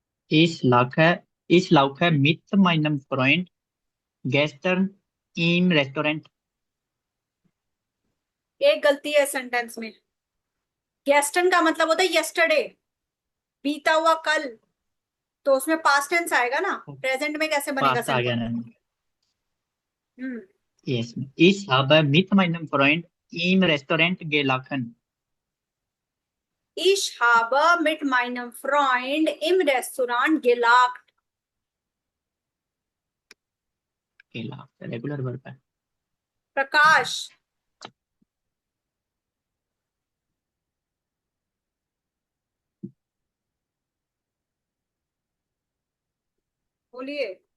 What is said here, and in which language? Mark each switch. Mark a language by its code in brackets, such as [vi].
[de] ich laufe mit meinem Freund gestern im Restaurant. [hi] एक गलती है सेंटेंस में। गेस्टन का मतलब होता है यस्टरडे, बीता हुआ कल। तो उसमें पास्ट टेंस आएगा ना, प्रेजेंट में कैसे बनेगा पास आ गया सेंटेंस? [en] Ma'am. Hmm. Yes ma'am. [de] Ich habe mit meinem Freund im Restaurant gelachen. Ich habe mit meinem Freund im Restaurant gelacht. [hi] Gelacht regular verb है। प्रकाश बोलिए।